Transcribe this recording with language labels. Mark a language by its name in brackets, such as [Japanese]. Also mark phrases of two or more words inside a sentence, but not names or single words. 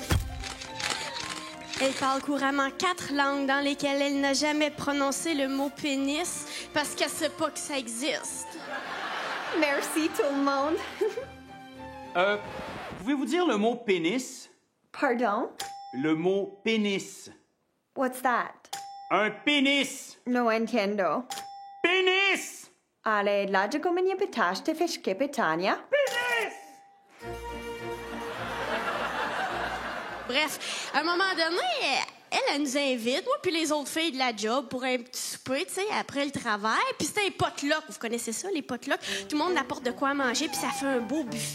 [French] Elle parle couramment 4 langues dans lesquelles elle n'a jamais prononcé le mot pénis parce qu'elle sait pas que ça existe. Merci tout le monde. Pouvez-vous dire le mot pénis? Pardon? Le mot pénis. [English] What's that? [French] Un pénis! [Spanish] No entiendo. [French] Pénis! [Polish] Ale dlaczego mnie pytasz te wszystkie pytania? [French] Pénis! Bref, à un moment donné, elle nous invite, moi puis les autres filles de la job, pour un petit souper, tu sais, après le travail. Puis c'était un potluck. Vous connaissez ça, les potlucks? Tout le monde apporte de quoi manger, puis ça fait un beau buffet.